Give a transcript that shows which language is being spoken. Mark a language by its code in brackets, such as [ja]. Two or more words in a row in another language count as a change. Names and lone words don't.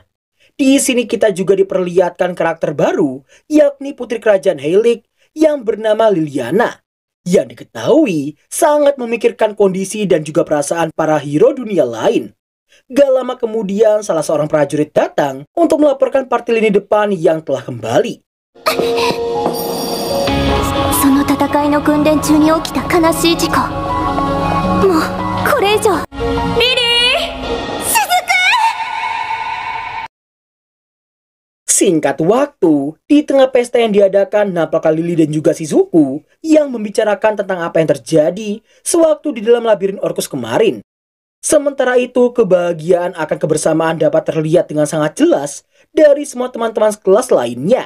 [id] Di sini kita juga diperlihatkan karakter baru, yakni putri kerajaan Heilik yang bernama Liliana, yang diketahui sangat memikirkan kondisi dan juga perasaan para hero dunia lain. Gak lama kemudian salah seorang prajurit datang untuk melaporkan party lini depan yang telah kembali. [ja] その戦いの訓練中に起きた悲しい事故。もうこれ以上。リリー、雫。 [id] Singkat waktu, di tengah pesta yang diadakan, nampaknya Lily dan juga Shizuku yang membicarakan tentang apa yang terjadi sewaktu di dalam labirin Orcus kemarin. Sementara itu, kebahagiaan akan kebersamaan dapat terlihat dengan sangat jelas dari semua teman-teman sekelas lainnya.